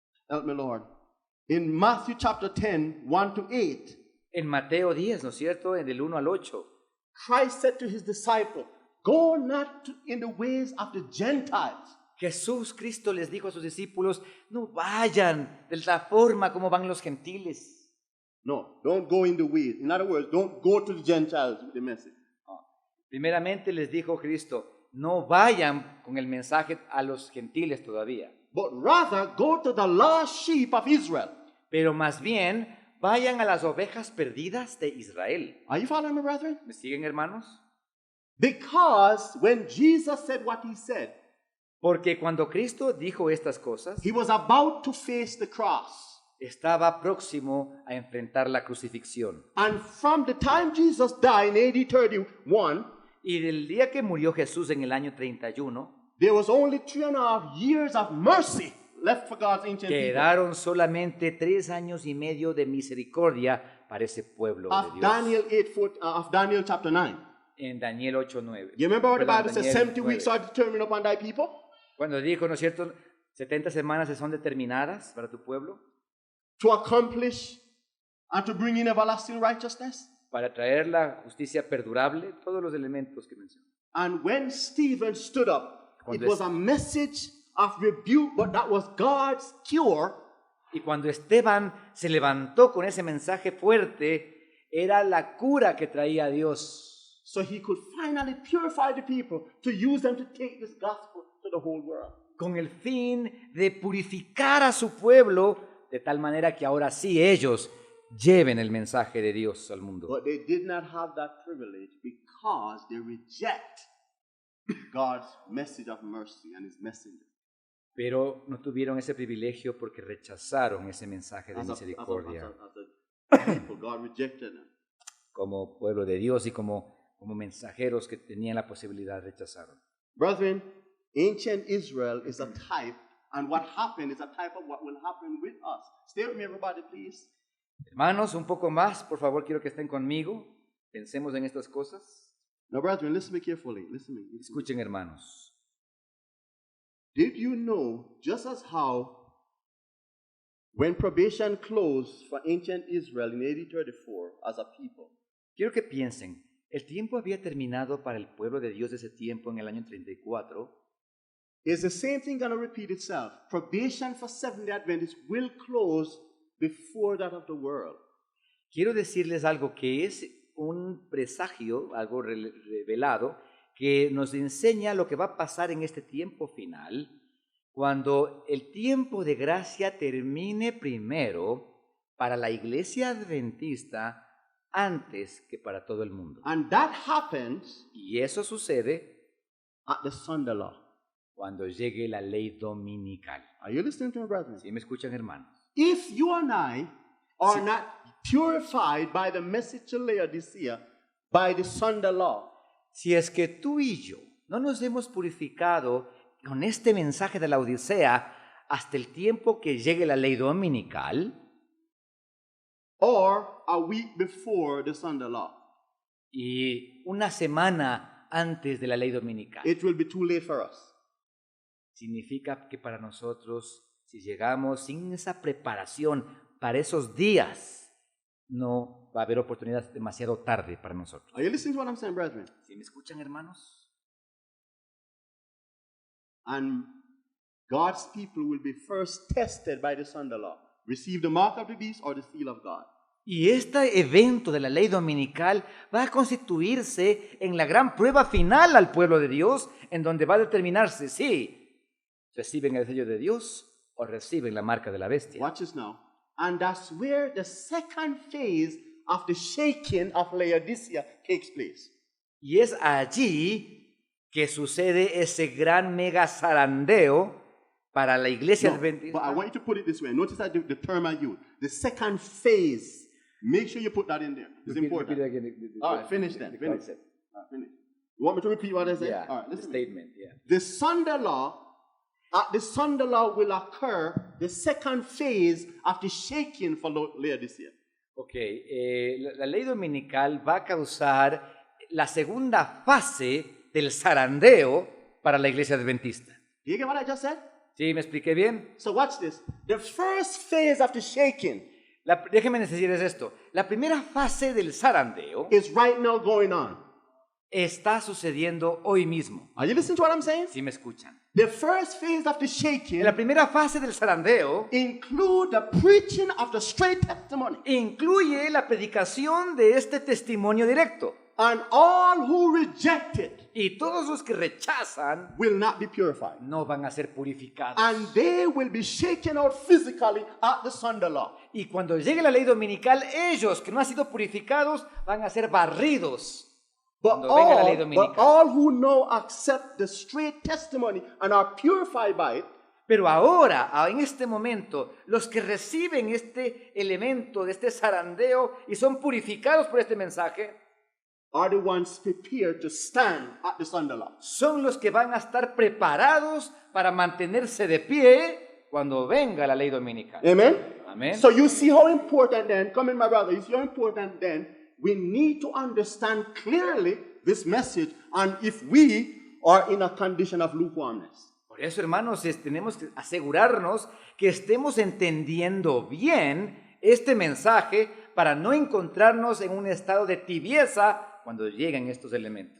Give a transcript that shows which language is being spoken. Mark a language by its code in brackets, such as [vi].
[en] help me Lord, in Matthew chapter 10, 1 to 8, [es] en Mateo 10, ¿no es cierto? En del 1 al 8, [en] Christ said to his disciple, go not in the ways of the Gentiles. [es] Jesús Cristo les dijo a sus discípulos, no vayan de la forma como van los gentiles. [en] No, don't go in the ways. In other words, don't go to the Gentiles with the message. [es] Primeramente les dijo Cristo, no vayan con el mensaje a los gentiles todavía, [en] But rather go to the lost sheep of Israel. [es] pero más bien vayan a las ovejas perdidas de Israel. [en] Are you following me, brethren? [es] ¿Me siguen, hermanos? [en] Because when Jesus said what he said, [es] Porque cuando Cristo dijo estas cosas, [en] he was about to face the cross. [es] estaba próximo a enfrentar la crucifixión. [en] And from the time Jesus died in AD 31, [es] Y del día que murió Jesús en el año 31, [en] there was only 3.5 years of mercy left for God's ancient people. [es] quedaron solamente 3 años y medio de misericordia para ese pueblo de [en] Of [es] Dios. [en] Of Daniel chapter 9. [es] En Daniel 8:9. [en] You remember what the [es] Perdón, [en] Bible says, Daniel 70 weeks 9. are determined upon thy people? [es] Cuando dijo, ¿no es cierto? 70 semanas son determinadas para tu pueblo [en] To accomplish and to bring in everlasting righteousness. [es] para traer la justicia perdurable, todos los elementos que mencioné. [en] And when Stephen stood up, it [es] Cuando [en] was a message of rebuke, but that was God's cure [es] Y cuando Esteban se levantó con ese mensaje fuerte, era la cura que traía Dios, [en] so he could finally purify the people to use them to take this gospel to the whole world. [es] con el fin de purificar a su pueblo, de tal manera que ahora sí ellos lleven el mensaje de Dios al mundo. [en] But they did not have that privilege because they reject God's message of mercy and his messenger. [es] Pero no tuvieron ese privilegio porque rechazaron ese mensaje de [en] As [es] misericordia. [en] a people, God rejected them. [es] Como pueblo de Dios y como mensajeros que tenían la posibilidad rechazaron. [en] Brethren, ancient Israel is a type, and what happened is a type of what will happen with us. Stay with me, everybody, please. [es] Hermanos, un poco más, por favor, quiero que estén conmigo. Pensemos en estas cosas. [en] Now, brethren, listen to me carefully. Listen to me. [es] Escuchen, hermanos. [en] Did you know, just as how when probation closed for ancient Israel in AD 34 as a people, [es] Quiero que piensen, el tiempo había terminado para el pueblo de Dios de ese tiempo en el año 34. [en] is the same thing going to repeat itself? Probation for Seventh-day Adventists will close before that of the world. [es] Quiero decirles algo que es un presagio, algo revelado, que nos enseña lo que va a pasar en este tiempo final, cuando el tiempo de gracia termine primero para la iglesia adventista antes que para todo el mundo. [en] And that happens [es] Y eso sucede [en] at the Sunday law. [es] cuando llegue la ley dominical. [en] Are you listening to me, brethren? [es] ¿Sí me escuchan, hermanos? [en] if you and I are not purified by the message to Laodicea, by the Sunday law, [es] Si es que tú y yo no nos hemos purificado con este mensaje de la Odisea hasta el tiempo que llegue la ley dominical, [en] or a week before the Sunday law, [es] y una semana antes de la ley dominical, [en] it will be too late for us. [es] significa que para nosotros, si llegamos sin esa preparación para esos días, no va a haber oportunidad demasiado tarde para nosotros. [en] Are you listening to what I'm saying, brethren? [es] ¿Sí me escuchan, hermanos? [en] And God's people will be first tested by the Sunday law. Receive the mark of the beast or the seal of God. [es] Y este evento de la ley dominical va a constituirse en la gran prueba final al pueblo de Dios, en donde va a determinarse si reciben el sello de Dios o reciben la marca de la bestia. [en] Watch this now. And that's where the second phase of the shaking of Laodicea takes place. [es] Y es allí que sucede ese gran mega zarandeo para la iglesia [en] No, [es] adventista. [en] but I want you to put it this way. Notice that the term I use. The second phase. Make sure you put that in there. It's important. All right, finish then. Finish. All right, finish. You want me to repeat what I said? Yeah, All right, the listen. statement, yeah. The Sunday law, at the Sunday law will occur the second phase of the shaking for Laodicea. [es] Ok, la ley dominical va a causar la segunda fase del zarandeo para la iglesia adventista. [en] Do you get what I just said? [es] ¿Sí? ¿Me expliqué bien? [en] So watch this. The first phase of the shaking [es] Déjenme decirles esto. La primera fase del zarandeo [en] is right now going on. [es] está sucediendo hoy mismo. [en] Are you listening to what I'm saying? [es] ¿Sí me escuchan? [en] The first phase of the shaking [es] La primera fase del zarandeo [en] include the preaching of the straight testimony. [es] incluye la predicación de este testimonio directo. [en] And all who reject it [es] Y todos los que rechazan [en] will not be purified. [es] no van a ser purificados. [en] And they will be shaken out physically at the Sunday law. [es] Y cuando llegue la ley dominical, ellos que no han sido purificados van a ser barridos. [en] But [es] Cuando venga la ley dominical. [en] all who now accept the straight testimony and are purified by it [es] Pero ahora, en este momento, los que reciben este elemento de este zarandeo y son purificados por este mensaje, [en] are the ones prepared to stand at the Sunday law. [es] son los que van a estar preparados para mantenerse de pie cuando venga la ley dominical. [en] Amen? [es] Amén. [en] So you see how important then, come in my brother, you see how important then, we need to understand clearly this message and if we are in a condition of lukewarmness. [es] Por eso, hermanos, tenemos que asegurarnos que estemos entendiendo bien este mensaje para no encontrarnos en un estado de tibieza cuando lleguen estos elementos.